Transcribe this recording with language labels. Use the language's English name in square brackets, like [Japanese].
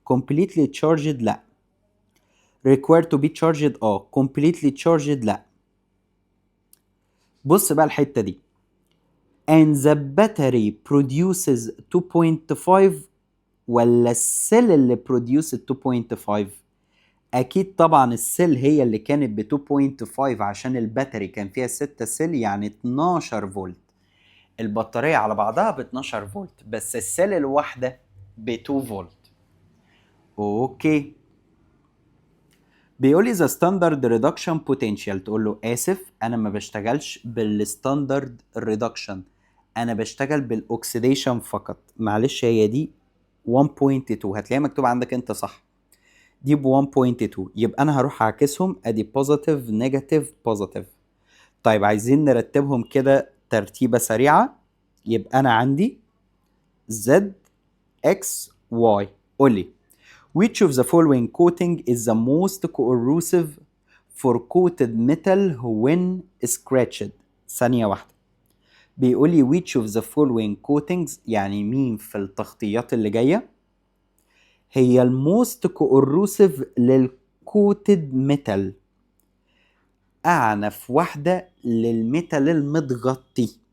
[English] completely charged لا. required to be charged completely charged لا. [Arabic] بص بقى الحته دي، [English] and the battery produces 2.5 [Arabic] ولا السيل اللي [English] produces 2.5؟ [Arabic] اكيد طبعا السيل هي اللي كانت ب 2.5 عشان الباتري كان فيها 6 سيل، يعني 12 فولت. البطارية على بعضها ب 12 فولت، بس السيل الواحدة ب 2 فولت. اوكي. بيقول لي [English] the standard reduction potential، [Arabic] تقول له اسف انا ما بشتغلش بالستاندرد ريدكشن، انا بشتغل بالاكسيديشن فقط. معلش هي دي 1.2، هتلاقيها مكتوب عندك انت صح، دي ب 1.2، يبقى انا هروح اعكسهم، ادي بوزيتيف نيجاتيف بوزيتيف. طيب عايزين نرتبهم كده ترتيبه سريعه. يبقى انا عندي Z X Y. قول لي [English] which of the following coating is the most corrosive for coated metal when scratched؟ [Arabic] ثانيه واحده. بيقول لي [English] which of the following coatings، [Arabic] يعني مين في التغطيات اللي جايه هي الموست كورروسيف للكوتد ميتال؟ اعنف واحده للميتال المتغطي.